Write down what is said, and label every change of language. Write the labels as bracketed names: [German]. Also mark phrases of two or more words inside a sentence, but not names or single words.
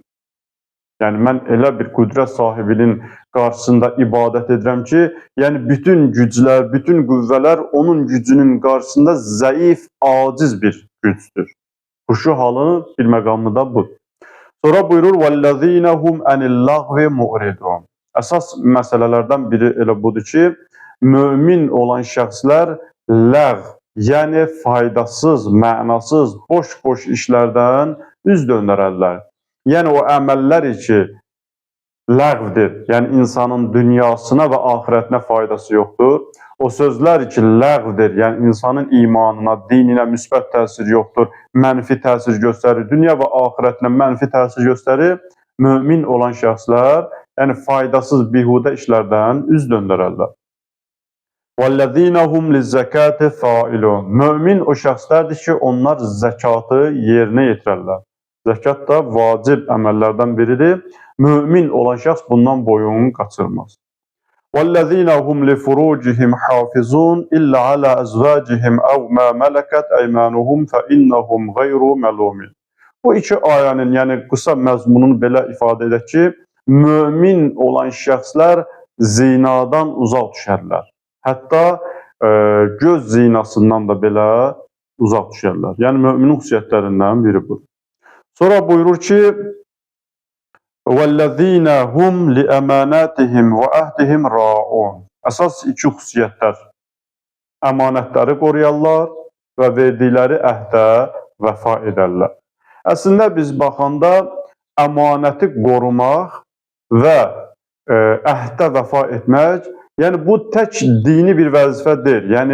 [Azerbaijani] Yəni mən elə bir qüdrət sahibinin qarşısında ibadət edirəm ki, yəni bütün güclər, bütün qüvvələr onun gücünün qarşısında zəif, aciz bir gücdür. Xuşu halı bir məqamı da budur. Sonra buyurur, [Arabic] وَالَّذ۪ينَ هُمْ أَنِ اللَّغْوِ مُعْرِضُونَ. [Azerbaijani] Əsas məsələlərdən biri elə budur ki, mömin olan şəxslər ləğv, yəni faydasız, mənasız, boş-boş işlərdən üz döndərərlər. Yəni o əməllər ki, ləğvdir, yəni insanın dünyasına və axirətinə faydası yoxdur. O sözlər ki, ləğvdir, yəni insanın imanına, dininə müsbət təsir yoxdur, mənfi təsir göstərir, dünya və axirətinə mənfi təsir göstərir. Mömin olan şəxslər, yəni faydasız, bihudə işlərdən üz döndərərlər. [Arabic] وَالَّذ۪ينَ هُمْ لِلزَّكَاتِ فَائِلُونَ. [Azerbaijani] Mömin o şəxslərdir ki, onlar zəkatı yerinə yetirərlər. Zəkat da vacib əməllərdən biridir. Mömin olan şəxs bundan boyun qaçırmaz. [Arabic] وَالَّذ۪ينَ هُمْ لِفُرُوجِهِمْ حَافِظُونَ إِلَّا عَلَى أَزْوَاجِهِمْ أَوْ مَا مَلَكَتْ أَيْمَانُهُمْ فَإِنَّهُمْ غَيْرُ مَلُومِينَ. [Azerbaijani] Bu iki ayənin, yəni qısa məzmununu belə ifadə edək ki, mömin olan şəxslər zinadan uzaq düşərlər. Hətta göz zinasından da belə uzaq düşərlər. Yəni müminin xüsusiyyətlərindən biri bu. Sonra buyurur ki, [Arabic] وَالَّذ۪ينَ هُمْ لِأَمَانَاتِهِمْ وَأَهْدِهِمْ رَاعُونَ. [Azerbaijani] Əsas iki xüsusiyyətlər. Əmanətləri qoruyarlar və verdikləri əhdə vəfa edərlər. Əslində biz baxanda əmanəti qorumaq və əhdə vəfa etmək, yəni bu tək dini bir vəzifə deyil.